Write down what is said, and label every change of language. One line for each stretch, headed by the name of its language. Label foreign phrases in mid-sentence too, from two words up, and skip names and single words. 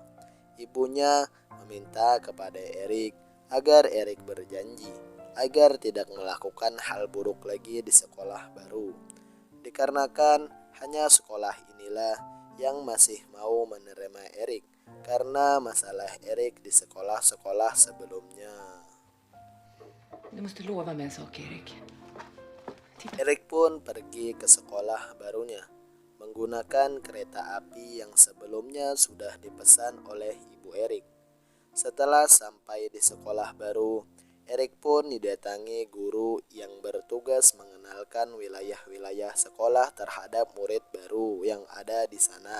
Indonesian: Ibunya meminta kepada Eric agar Eric berjanji agar tidak melakukan hal buruk lagi di sekolah baru. Dikarenakan hanya sekolah inilah yang masih mau menerima Eric karena masalah Eric di sekolah-sekolah sebelumnya.
Swedish: Du måste lova mig en sak, Erik.
Indonesian: Eric pun pergi ke sekolah barunya menggunakan kereta api yang sebelumnya sudah dipesan oleh ibu Eric. Setelah sampai di sekolah baru, Eric pun didatangi guru yang bertugas mengenalkan wilayah-wilayah sekolah terhadap murid baru yang ada di sana.